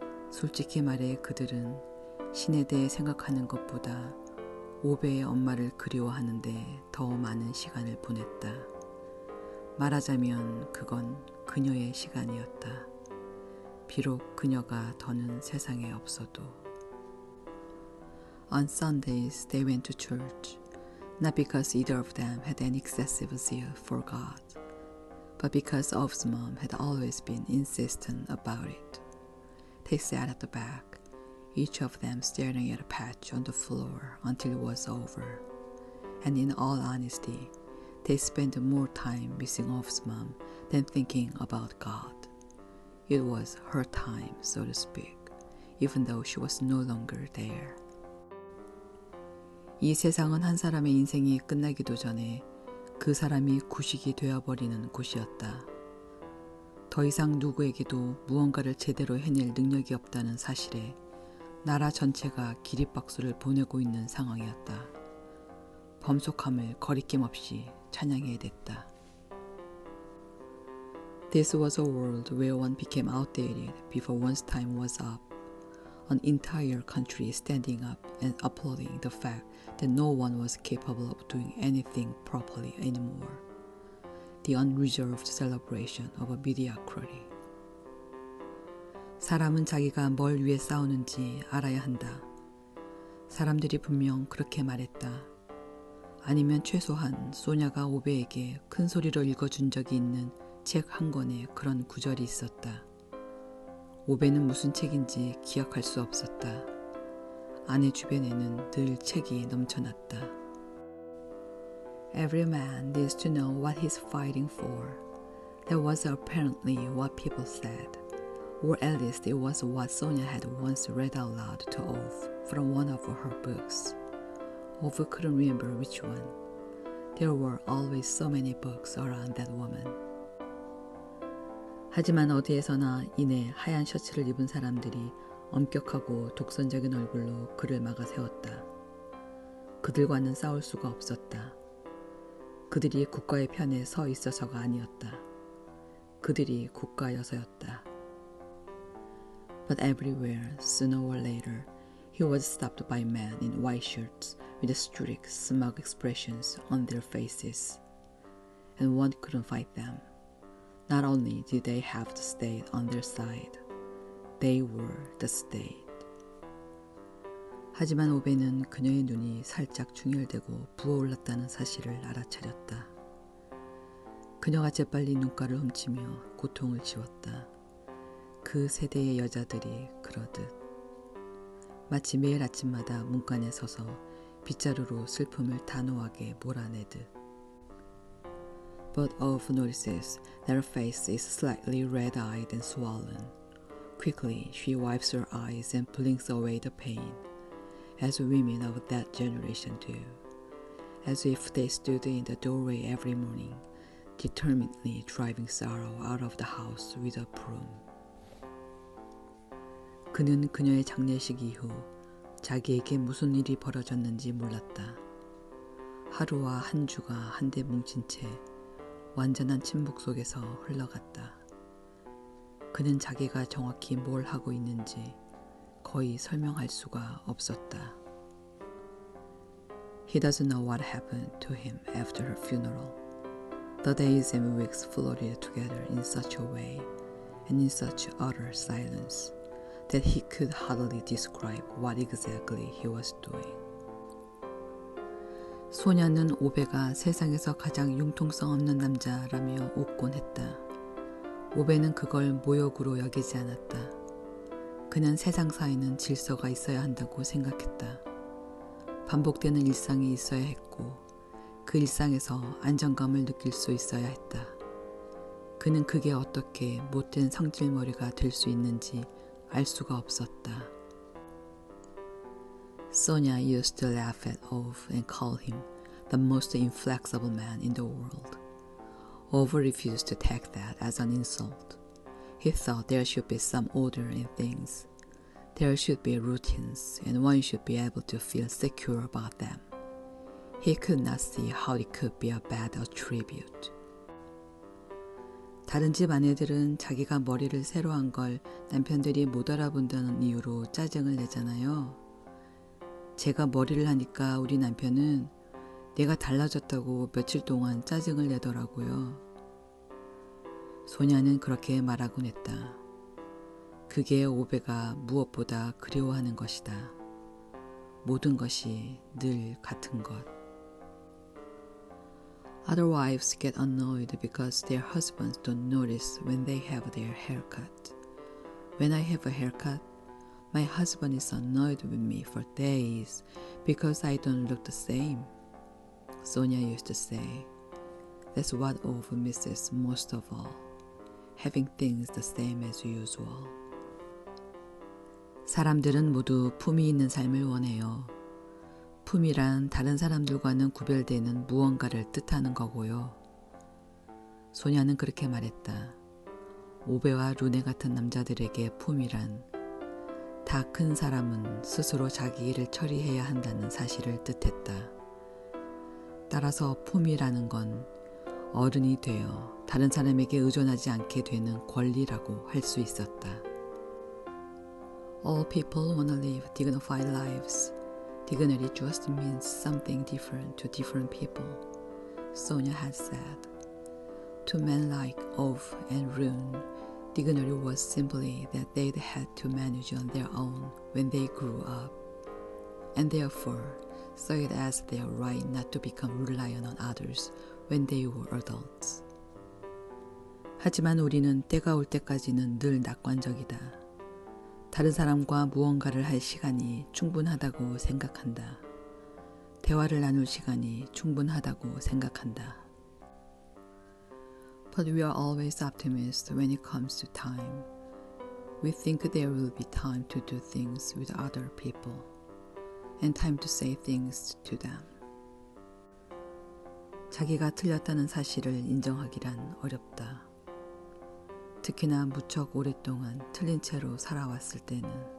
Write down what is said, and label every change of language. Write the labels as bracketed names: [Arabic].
[Korean] 솔직히 말해 그들은 신에 대해 생각하는 것보다 오베의 엄마를 그리워하는데 더 많은 시간을 보냈다. 말하자면 그건 그녀의 시간이었다. 비록 그녀가 더는 세상에 없어도. [English] On Sundays they went to church, not because either of them had an excessive zeal for God, but because Ove's mom had always been insistent about it. They sat at the back, each of them staring at a patch on the floor until it was over. And in all honesty, they spent more time missing Ove's mom than thinking about God. It was her time, so to speak, even though she was no longer there. [Korean] 이 세상은 한 사람의 인생이 끝나기도 전에 그 사람이 구식이 되어버리는 곳이었다. 더 이상 누구에게도 무언가를 제대로 해낼 능력이 없다는 사실에 나라 전체가 기립박수를 보내고 있는 상황이었다. 범속함을 거리낌 없이 찬양해야 됐다. [English] This was a world where one became outdated before one's time was up. An entire country standing up and applauding the fact that no one was capable of doing anything properly anymore. The unreserved celebration of a mediocrity. [Korean] 사람은 자기가 뭘 위해 싸우는지 알아야 한다. 사람들이 분명 그렇게 말했다. 아니면 최소한 소냐가 오베에게 큰 소리로 읽어준 적이 있는 책 한 권에 그런 구절이 있었다. 오베는 무슨 책인지 기억할 수 없었다. 아내 주변에는 늘 책이 넘쳐났다. [English] Every man needs to know what he's fighting for. That was apparently what people said. Or at least it was what Sonia had once read out loud to Ove from one of her books. Ove couldn't remember which one. There were always so many books around that woman. [Korean] 하지만 어디에서나 이내 하얀 셔츠를 입은 사람들이 엄격하고 독선적인 얼굴로 그를 막아 세웠다. 그들과는 싸울 수가 없었다. 그들이 국가의 편에 서 있어서가 아니었다. 그들이 국가여서였다. [English] But everywhere, sooner or later, he was stopped by men in white shirts with strict, smug expressions on their faces. And one couldn't fight them. Not only did they have the state on their side, they were the state. [Korean] 하지만 오베는 그녀의 눈이 살짝 충혈되고 부어올랐다는 사실을 알아차렸다. 그녀가 재빨리 눈가를 훔치며 고통을 지웠다. 그 세대의 여자들이 그러듯. 마치 매일 아침마다 문간에 서서 빗자루로 슬픔을 단호하게 몰아내듯. [English] But Ove notices that her face is slightly red-eyed and swollen. Quickly, she wipes her eyes and blinks away the pain, as women of that generation do, as if they stood in the doorway every morning, determinedly driving sorrow out of the house with a broom. [Korean] 그는 그녀의 장례식 이후 자기에게 무슨 일이 벌어졌는지 몰랐다. 하루와 한 주가 한데 뭉친 채 완전한 침묵 속에서 흘러갔다. 그는 자기가 정확히 뭘 하고 있는지 거의 설명할 수가 없었다. [English] He doesn't know what happened to him after her funeral. The days and weeks floated together in such a way and in such utter silence that he could hardly describe what exactly he was doing. [Korean] 소냐는 오베가 세상에서 가장 융통성 없는 남자라며 웃곤 했다. 오베는 그걸 모욕으로 여기지 않았다. 그는 세상사에는 질서가 있어야 한다고 생각했다. 반복되는 일상이 있어야 했고 그 일상에서 안정감을 느낄 수 있어야 했다. 그는 그게 어떻게 못된 성질머리가 될 수 있는지 알 수가 없었다. [English] Sonia used to laugh at Ove and call him the most inflexible man in the world. Ove refused to take that as an insult. He thought there should be some order in things. There should be routines, and one should be able to feel secure about them. He could not see how it could be a bad attribute. [Korean] 다른 집 아내들은 자기가 머리를 새로 한 걸 남편들이 못 알아본다는 이유로 짜증을 내잖아요. 제가 머리를 하니까 우리 남편은 내가 달라졌다고 며칠 동안 짜증을 내더라고요. 소냐는 그렇게 말하곤 했다. 그게 오베가 무엇보다 그리워하는 것이다. 모든 것이 늘 같은 것. [English] Other wives get annoyed because their husbands don't notice when they have their haircut. When I have a haircut, my husband is annoyed with me for days because I don't look the same. Sonia used to say, that's what Ove misses most of all, having things the same as usual. [Korean] 사람들은 모두 품이 있는 삶을 원해요. 품이란 다른 사람들과는 구별되는 무언가를 뜻하는 거고요. 소냐는 그렇게 말했다. 오베와 루네 같은 남자들에게 품이란 다 큰 사람은 스스로 자기 일을 처리해야 한다는 사실을 뜻했다. 따라서 품이라는 건 어른이 되어 다른 사람에게 의존하지 않게 되는 권리라고 할 수 있었다. [English] All people want to live dignified lives. Dignity just means something different to different people, Sonia had said. To men like Ove and Rune, dignity was simply that they'd had to manage on their own when they grew up, and therefore saw it as their right not to become reliant on others when they were adults. [Korean] 하지만 우리는 때가 올 때까지는 늘 낙관적이다. 다른 사람과 무언가를 할 시간이 충분하다고 생각한다. 대화를 나눌 시간이 충분하다고 생각한다. [English] But we are always optimists when it comes to time. We think there will be time to do things with other people and time to say things to them. [Korean] 자기가 틀렸다는 사실을 인정하기란 어렵다. 특히나 무척 오랫동안 틀린 채로 살아왔을 때는.